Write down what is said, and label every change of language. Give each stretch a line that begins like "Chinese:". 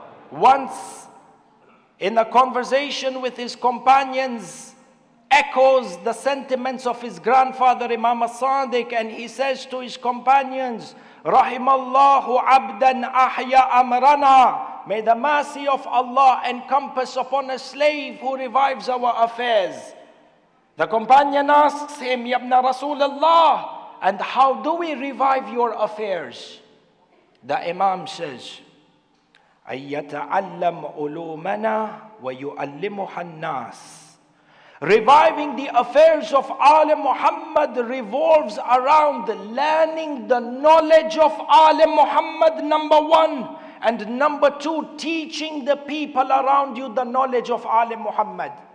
English: once in a conversation with his companions echoes the sentiments of his grandfather Imam as-Sadiq, and he says to his companions,
Arabic: Rahimallahu abdan ahya amrana,
English: may the mercy of Allah encompass upon a slave who revives our affairs. The companion asks him, Ya ibn Rasulullah, and how do we revive your affairs? The Imam says,
Arabic: أَيَّتَعَلَّمْ عُلُومَنَا وَيُعَلِّمُهَا النَّاسِ.
English: Reviving the affairs of Al Muhammad revolves around learning the knowledge of Al Muhammad, number one. And number two, teaching the people around you the knowledge of Al Muhammad.